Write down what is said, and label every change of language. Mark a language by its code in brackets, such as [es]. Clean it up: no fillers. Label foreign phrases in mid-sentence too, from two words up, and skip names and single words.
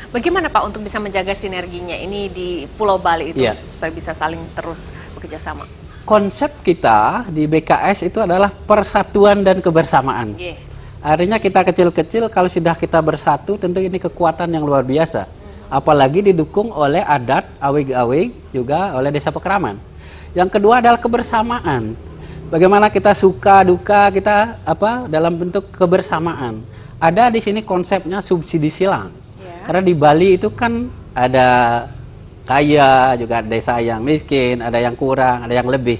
[id] Bagaimana Pak untuk bisa menjaga sinerginya ini di Pulau Bali itu Ya. supaya bisa saling terus bekerja sama? Konsep kita di BKS itu adalah persatuan dan kebersamaan. Yeah. Artinya kita kecil-kecil kalau sudah kita bersatu tentu ini kekuatan yang luar biasa. Apalagi didukung oleh adat, awig-awig, juga oleh desa Pekraman. Yang kedua adalah kebersamaan. Bagaimana kita suka duka kita dalam bentuk kebersamaan. Ada di sini konsepnya subsidi silang. Yeah. Karena di Bali itu kan ada kaya, juga ada desa yang miskin, ada yang kurang, ada yang lebih.